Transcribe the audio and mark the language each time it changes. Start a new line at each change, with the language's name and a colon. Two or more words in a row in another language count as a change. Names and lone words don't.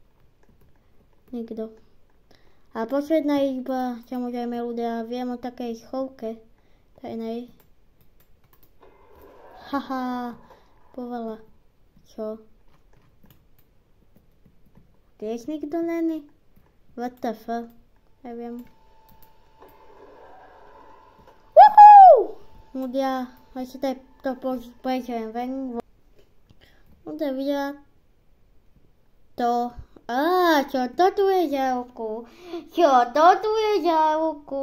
Slovak: A posledná izba, samozrejme ľudia, viem o takej schovke. Tajnej. Haha, povala. Čo? Tiež nikto není?
English: What the fuck?
Slovak: Neviem. Ľudia, ešte to prečujem ven. Ľudia vidia to. Čo to tu je za ruku?